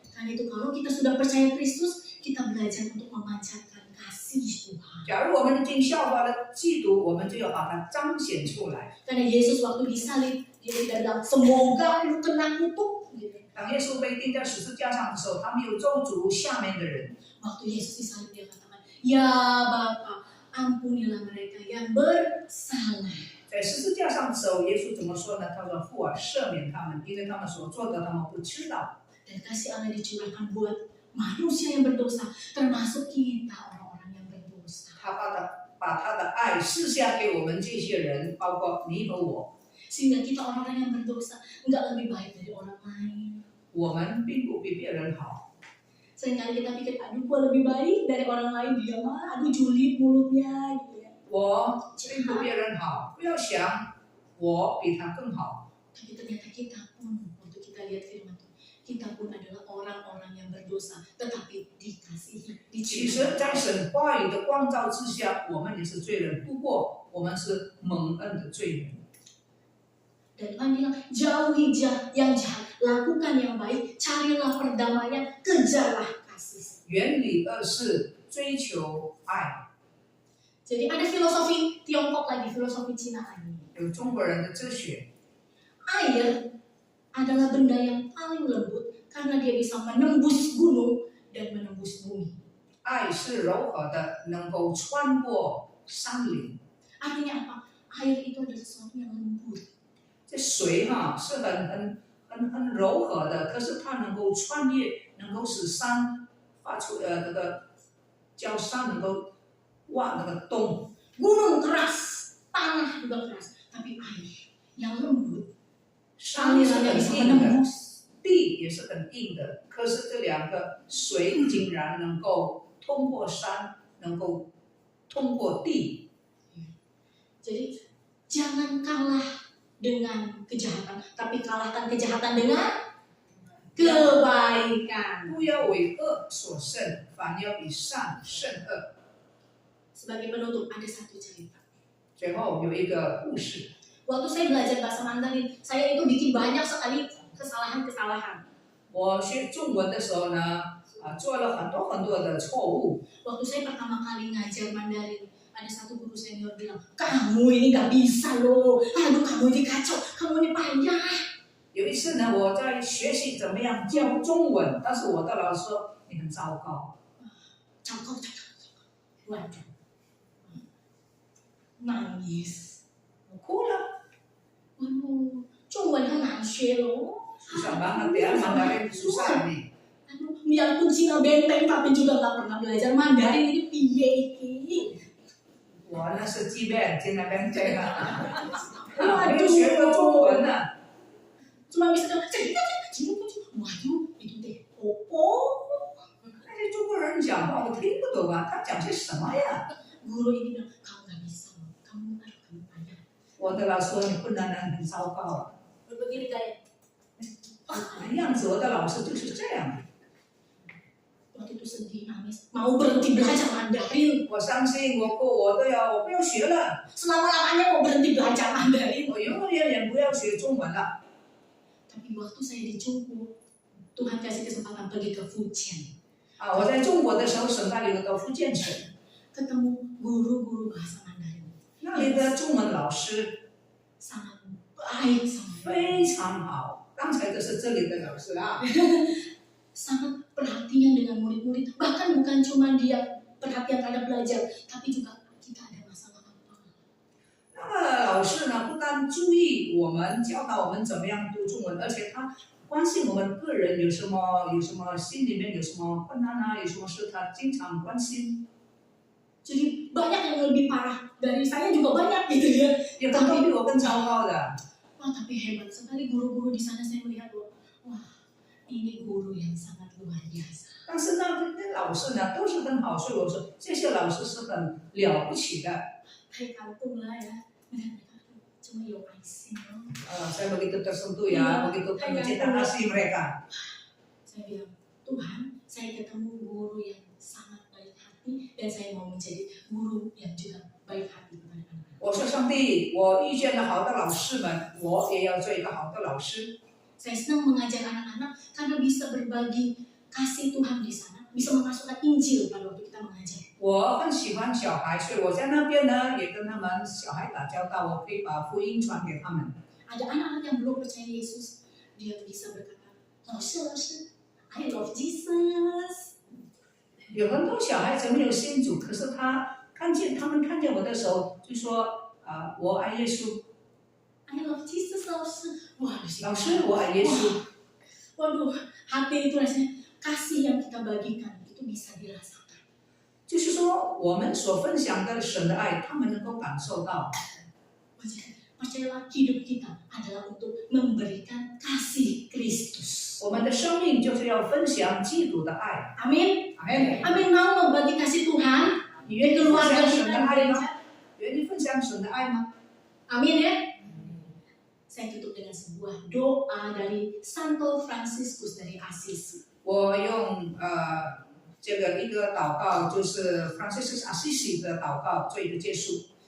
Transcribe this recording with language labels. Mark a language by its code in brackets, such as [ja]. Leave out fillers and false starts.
[id] Karena itu kalau kita sudah percaya Kristus, kita belajar untuk memancarkan kasih Tuhan. [zh] 假如我们已经效法了基督，我们就要把它彰显出来。 [id] Karena Yesus waktu disalib, dia tidak bilang semoga lu kena kutuk. Gitu. [zh] 当耶稣被钉在十字架上的时候，他没有咒诅下面的人。 [id] Waktu Yesus disalib dia katakan, ya Bapa, ampunilah mereka yang bersalah. [zh] 在十字架上的时候，耶稣怎么说呢？他说：“父啊，赦免他们，因为他们所做的，他们不知道。” [id] Dan kasih Allah dicurahkan buat manusia yang berdosa, termasuk kita orang-orang yang berdosa. [zh] 他把他的爱赐下给我们这些人，包括你和我。 [id] Sehingga kita orang-orang yang berdosa enggak lebih baik dari orang lain. [zh] 我们并不比别人好。 [id] Seringkali kita pikir, aduh gua lebih baik dari orang lain, dia mah aduh julid mulutnya gitu ya. [zh] 我并不比别人好，不要想我比他更好。 [id] Tapi ternyata kita pun, waktu kita lihat firman Tuhan, kita pun adalah orang-orang yang berdosa, tetapi dikasihi, [zh] 其实，在神话语的光照之下，我们也是罪人，不过我们是蒙恩的罪人。 [id] Dan Tuhan bilang, jauhi yang jahat, lakukan yang baik, carilah perdamaian, kejarlah kasih. [zh] 远离恶事，追求爱。 [id] Jadi ada filosofi Tiongkok lagi, filosofi Cina lagi. [zh] 有中国人的哲学， [id] Air adalah benda yang paling lembut karena dia bisa menembus gunung dan menembus bumi. [zh] 爱是柔和的，能够穿过山岭。 [id] Artinya apa? Air itu adalah sesuatu yang lembut. [zh] 这水是很柔和的，可是它能够穿越，能够使山发出那个叫山能够挖那个洞。 [id] Gunung keras, tanah juga keras, tapi air yang lembut. [zh] 山是 [id] Alirannya [zh] 很 [id] bisa [zh] 硬的， [id] menembus. [zh] 地也是很硬的，可是这两个水竟然能够通过山，能够通过地。 [id] Jadi jangan kalah dengan kejahatan, tapi kalahkan kejahatan dengan kebaikan. [zh] 不要为恶所胜，反要以善胜恶。 [id] Sebagai penutup ada satu cerita. [zh] 最后有一个故事， [id] Waktu saya belajar bahasa Mandarin, saya itu bikin banyak sekali kesalahan-kesalahan. [zh] 我学中文的时候呢，做了很多的错误。 [id] Waktu saya pertama kali ngajar Mandarin, ada satu guru senior bilang, kamu ini gak bisa loh, aduh kamu ini kacau, kamu ini payah. [zh] 有一次呢，我在学习怎么样教中文，但是我的老师说你很糟糕， [id] Cakap. Waduh. Nangis. [zh] 我哭了。 [id] Waduh, [zh] 中文很难学loh. [id] Susah banget ya, Mandarin susah nih. Aduh, biarpun Cina benteng tapi juga gak pernah belajar Mandarin ini [jv] piye iki. [zh] 我那是即便现在跟这个， [id] Waduh. [zh] 没有学过中文呢。 [id] Cuma bisa bilang, waduh, itu deh, opo. [zh] 那些中国人讲话我听不懂啊，他讲些什么呀？ [id] Guru ini bilang, kamu gak bisa loh, kamu payah. [zh] 我的老师说你不能很糟糕啊。 [id] Begini kayak, [zh] 样子，我的老师就是这样。 [id] Waktu itu sedih, nangis, mau berhenti belajar Mandarin. [zh] 我相信我不要学了， [id] Selama-lamanya mau berhenti belajar Mandarin. [zh] 我永远也不要学中文了。 [id] Tapi waktu saya di Jungku, Tuhan kasih kesempatan pergi ke Fujian. [zh] 我在中国的时候，省带领我到福建省， [id] Ketemu guru-guru bahasa Mandarin. [zh] 那里的中文老师 [id] Sangat baik sama [zh] 非常好。刚才的是这里的老师啊， [id] sangat perhatian dengan murid-murid. Bahkan bukan cuma dia perhatian terhadap belajar, tapi juga kita ada masalah apa. [zh] 那个老师呢，不但注意我们，教导我们怎么样读中文，而且他关心我们个人有什么心里面有什么困难啊，有什么事他经常关心。 [id] Jadi banyak yang lebih parah dari saya juga banyak gitu ya. 有很多比我更糟糕的， Wah tapi hebat sekali guru-guru di sana, saya melihat loh. Wah ini guru yang sangat luar biasa. [zh] 但是呢，那老师呢都是很好，所以我说这些老师是很了不起的。 [id] Kayak kampung lah ya. Mereka cuma yo aisin loh. Saya begitu tersentuh ya, begitu mencinta kasih mereka. Saya bilang, Tuhan, saya ketemu guru yang sangat baik hati dan saya mau menjadi guru yang juga baik hati kepada anak-anak. [zh] 我说上帝，我遇见了好的老师们，我也要做一个好的老师。 [id] Saya senang mengajar anak-anak karena bisa berbagi kasih Tuhan di sana, bisa memasukkan Injil pada waktu kita mengajar. [zh] 我很喜欢小孩，所以我在那边呢也跟他们小孩打交道，我可以把福音传给他们。 [id] Ada anak-anak yang belum percaya Yesus, dia bisa berkata, 老师 [en] I love Jesus. [zh] 有很多小孩子没有信主，可是他们看见我的时候就说我爱耶稣， [en] I love Jesus 老师. [id] Wah, [zh] 老师我爱耶稣。 [id] Waduh, hati itu rasanya kasih yang kita bagikan itu bisa dirasakan. [zh] 就是说我们所分享的神的爱，他们能够感受到。 [id] Percayalah hidup kita adalah untuk memberikan kasih Kristus. [zh] 我们的生命就是要分享基督的爱。 [id] Amin. Amin. Amin, mau berbagi kasih Tuhan [zh] 你愿 [id] di [zh] 意分 [id] keluarga [zh] 享神的 [id] di [zh] 爱 [id] gereja. [zh] 吗？愿意分享神的爱吗？ [id] Amin ya. Saya tutup dengan sebuah doa dari Santo Franciscus dari Assisi. [zh] 我用这个一个祷告，就是 Franciscus Assisi 的祷告做一个结束。